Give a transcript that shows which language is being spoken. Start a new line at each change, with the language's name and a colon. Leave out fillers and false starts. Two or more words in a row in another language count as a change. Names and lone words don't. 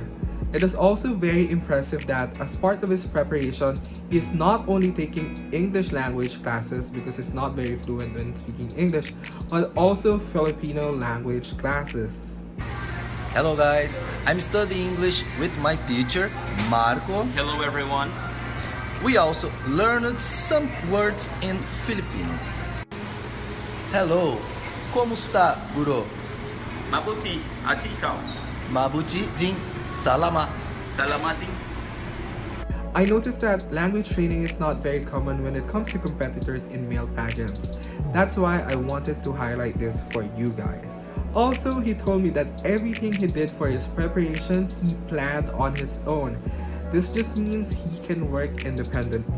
English: It is also very impressive that as part of his preparation, he is not only taking English language classes because he's not very fluent when speaking English, but also Filipino language classes. Hello guys, I'm studying English with my teacher, Marco. Hello everyone. We also learned some words in Filipino. Hello,
Spanish: como está,
English: bro?
Filipino: Mabuti, ati ikaw? Mabuti din, salamat. Salamating.
English: I noticed that language training is not very common when it comes to competitors in male pageants. That's why I wanted to highlight this for you guys. Also, he told me that everything he did for his preparation, he planned on his own. This just means he can work independently.